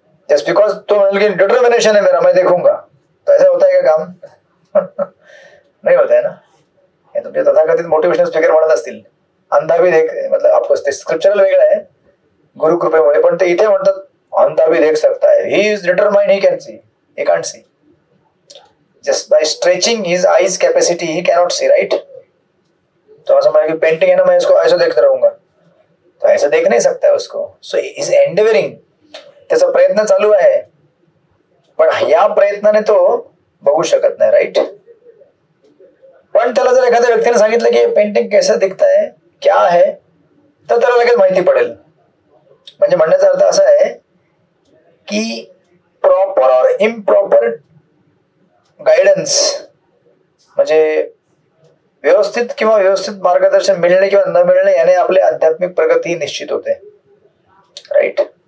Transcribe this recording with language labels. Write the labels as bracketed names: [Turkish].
[English] just because [Marathi] तो म्हणेल की [Hindi] डिटर्मिनेशन है मेरा, मैं देखूंगा, तो ऐसा होता है का काम? [Marathi] नाही होत आहे ना. हे तुमचे तथाकथित मोटिवेशनल स्पीकर म्हणत असतील [Hindi] अंधा भी देख, [Marathi] मतलब ऑफकोर्स ते स्क्रिप्चरल वेगळं आहे गुरु कृपेमुळे, पण ते इथे म्हणतात [Hindi] अंधा भी देख सकता है, [English] He is determined, he can see, he can't see. Just by stretching his eyes capacity he cannot see, [Hindi] right. तो ऐसा मैं पेंटिंग है ना, मैं इसको ऐसा देखता रहूंगा, तो ऐसा देख नहीं सकता है उसको. [English] so is endeavouring, [Marathi] त्याचा प्रयत्न चालू आहे पण या प्रयत्नाने तो बघू शकत नाही, राईट. पण त्याला जर एखाद्या व्यक्तीने सांगितलं की [Hindi] पेंटिंग कैसा दिखता है, क्या है, [Marathi] तर त्याला लगेच माहिती पडेल. म्हणजे म्हणण्याचा अर्थ असा आहे की प्रॉपर और इम्प्रॉपर गायडन्स, म्हणजे व्यवस्थित किंवा व्यवस्थित मार्गदर्शन मिळणे किंवा न मिळणे याने आपली आध्यात्मिक प्रगती निश्चित होते, राईट.